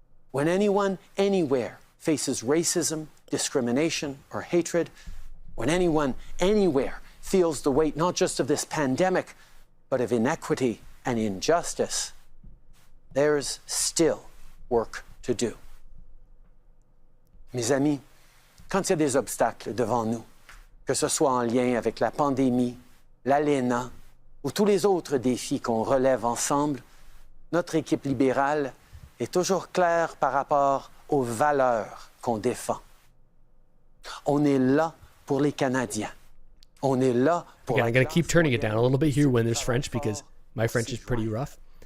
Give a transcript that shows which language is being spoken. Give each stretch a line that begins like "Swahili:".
English: When anyone, anywhere, faces racism, discrimination, or hatred, when anyone, anywhere, feels the weight not just of this pandemic, but of inequity and injustice, there's still work to do.
French: Mes amis, quand il y a des obstacles devant nous, que ce soit en lien avec la pandémie, l'ALENA ou tous les autres défis qu'on relève ensemble, notre équipe libérale est toujours claire par rapport aux valeurs qu'on défend. On est là pour les Canadiens. On est là pour
English: Again, I'm going to keep turning it down a little bit here when there's French because my French is pretty rough.